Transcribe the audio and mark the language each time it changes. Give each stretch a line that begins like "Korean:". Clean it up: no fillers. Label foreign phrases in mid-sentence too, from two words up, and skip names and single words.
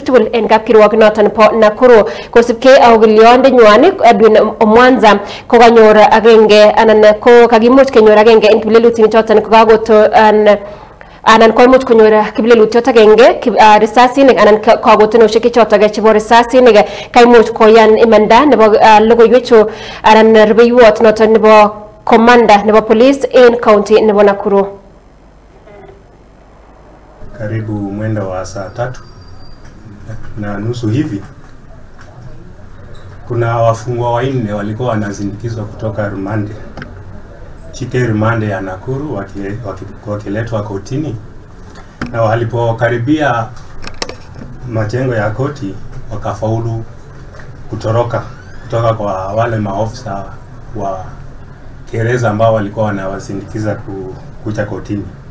Kalenjin: tugul en kapkirwok noton bo Nakuru kosubkei ak ogiliondenywan Edwin Omwanza kokanyor agenge anan ko kakimuch kenyor agenge en kiplelutik choton kokakoto anan koimuch konyor kiplelutiot agenge risasinik anan kakotonoshek chotok chebo risasinik kaimuch koyan imanda nebo logoiwechu anan rubeiwot noton nebo komanda nebo police en county nebo Nakuru.
Swahili: Karibu mwendo wa saa 3:30 hivi kuna wafungwa wanne walikuwa wanazindikizwa kutoka rumande chike rumande ya Nakuru wakiletwa kotini, na walipokaribia majengo ya koti wakafaulu kutoroka kutoka kwa wale maofisa wa gereza ambao walikuwa wanawasindikiza kuja kotini.